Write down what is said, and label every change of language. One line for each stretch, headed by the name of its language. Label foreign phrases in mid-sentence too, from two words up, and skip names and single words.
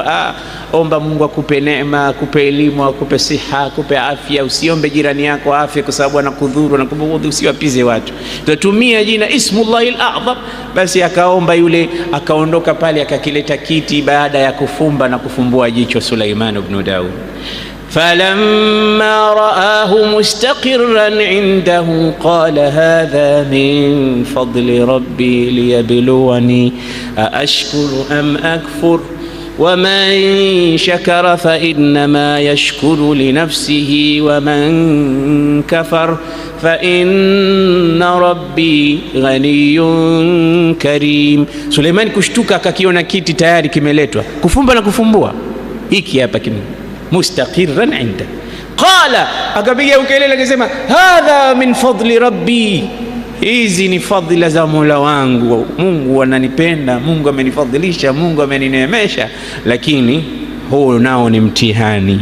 Swahili: Omba Mungu akupe neema, akupe elimu, akupe siha, akupe afya. Usiombe jirani yako afya kwa sababu anakudhuru, anakubughudhi. Usiwapize watu, tutumia jina
Arabic: اسم الله الأعظم.
Swahili: Basi akaomba yule, akaondoka pale, akakileta kiti baada ya kufumba na kufumbua jicho Suleiman ibn Daud.
Arabic: فلما رآه مستقرا عنده قال هذا من فضل ربي ليبلوني أأشكر أم أكفر ومن شكر فإنما يشكر لنفسه ومن كفر فإن ربي غني كريم.
Swahili: Suleiman kushtuka, akakiona kiti tayari kimeletwa, kufumba na kufumbua. Hiki hapa
Arabic: مستقرا عنده.
Swahili: Qala, akapiga ukelele akasema
Arabic: هذا من فضل ربي,
Swahili: hizi ni fadhila za Mola wangu. Mungu ananipenda, Mungu amenifadhilisha, Mungu amenineemesha, lakini huu nao ni mtihani.